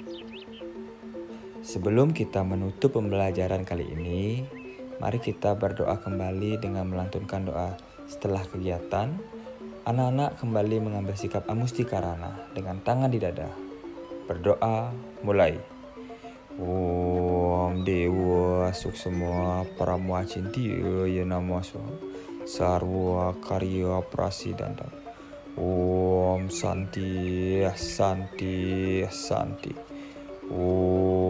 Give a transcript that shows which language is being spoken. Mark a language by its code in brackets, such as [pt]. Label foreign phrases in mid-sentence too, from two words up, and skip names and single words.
[id] Sebelum kita menutup pembelajaran kali ini, mari kita berdoa kembali dengan melantunkan doa setelah kegiatan. Anak-anak kembali mengambil sikap amustikarana dengan tangan di dada. Berdoa mulai. [sa] ॐ देव सूक्ष्म परम चिन्त्य य नमः सर्व कार्य प्रसिद्धान्त. ॐ शान्ति शान्ति शान्ति. Om